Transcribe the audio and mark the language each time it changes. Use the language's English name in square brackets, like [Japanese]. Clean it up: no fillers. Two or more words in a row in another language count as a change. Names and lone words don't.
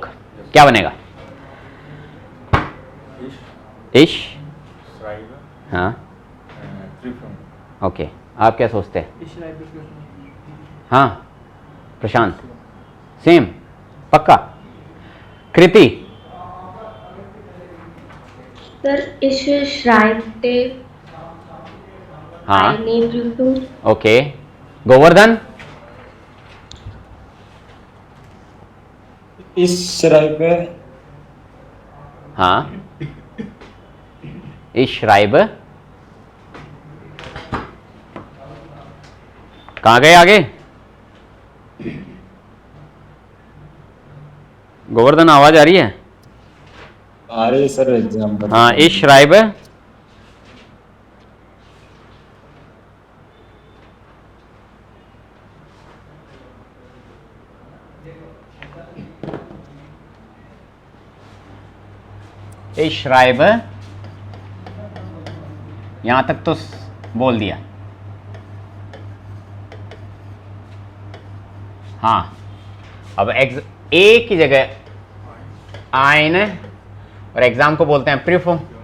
[Hindi] क्या बनेगा? इश। हाँ, ओके। आप क्या सोचते हैं? हाँ, प्रशांत सेम, पक्का। कृति? Sir, [German] ich schreibe [Hindi] हाँ, [German] eine Prüfung. [Hindi] ओके। गोवर्धन? [German] Ich schreibe हाँ, ich schreibe। [Hindi] कहाँ गए आगे? गोवर्धन, आवाज आ रही है? आ रही है सर, एग्जाम्पल। हाँ, [German] ich schreibe। ich schreibe, [Hindi] यहां तक तो बोल दिया। हाँ, अब ए की जगह आइन और एग्जाम को बोलते हैं प्रीफुम।